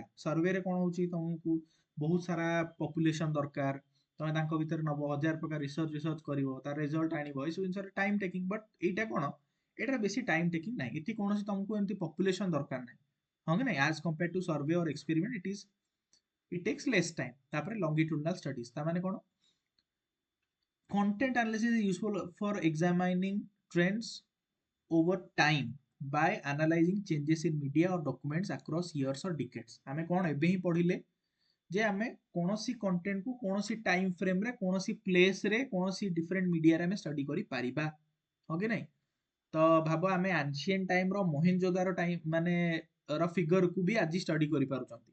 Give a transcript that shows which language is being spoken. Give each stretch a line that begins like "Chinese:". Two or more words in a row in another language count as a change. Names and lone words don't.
Odia: ସର୍ଭେରେ କ'ଣ ହେଉଛି, ତମକୁ ବହୁତ ସାରା ପପୁଲେସନ ଦରକାର, ତମେ ତାଙ୍କ ଭିତରେ ନବ, 1000 ପ୍ରକାର ରିସର୍ଚ୍ଚ କରିବ, ତାର ରେଜଲ୍ଟ ଆଣିବ, ଏସବୁ ଜିନିଷରେ
English: time taking.
Odia: ବଟ୍ ଏଇଟା କ'ଣ, ଏଇଟାରେ ବେଶୀ
English: time taking
Odia: ନାହିଁ, ଏଠି କୌଣସି ତମକୁ ଏମିତି ପପୁଲେସନ ଦରକାର ନାହିଁ। ହଁ କି ନାହିଁ?
English: As compared to survey or experiment it takes less time.
Odia: ତାପରେ
English: longitudinal studies,
Odia: ତା ମାନେ କ'ଣ?
English: Content analysis is useful for examining trends over time by analyzing changes in media or documents across years or decades.
Odia: ଆମେ କ'ଣ ଏବେ ହିଁ ପଢିଲେ ଯେ ଆମେ କୌଣସି କଣ୍ଟେଣ୍ଟ କୁ କୌଣସି
English: time frame
Odia: ରେ, କୌଣସି ପ୍ଲେସ ରେ, କୌଣସି ଡିଫରେଣ୍ଟ ମିଡିଆରେ ଆମେ ଷ୍ଟଡି କରିପାରିବା। ହଁ କି ନାହିଁ? ତ ଭାବ ଆମେ
English: ancient time
Odia: ର ମହେଞ୍ଜୋଦାର ଟାଇମ ମାନେ ର ଫିଗର କୁ ବି ଆଜି ଷ୍ଟଡି କରିପାରୁଛନ୍ତି।